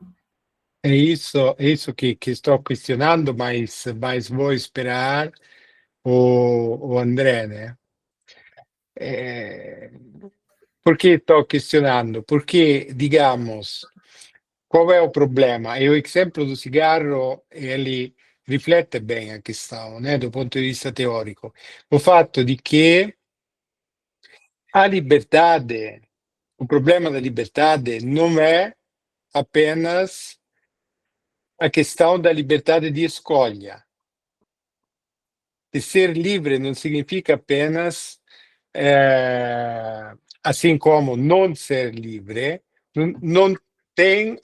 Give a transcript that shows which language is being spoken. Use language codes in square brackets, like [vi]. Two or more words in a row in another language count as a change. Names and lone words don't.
[pt] é isso que estou questionando, mas vou esperar o André, né? É, por que estou questionando? Porque, digamos, qual é o problema? E o exemplo do cigarro, ele riflette bem a questão, né, do ponto [it] di vista teorico. [pt] O [it] fatto di che [pt] a liberdade, o problema da liberdade não é apenas a questão da liberdade de escolha. E ser livre não significa apenas, assim como não ser livre, não tem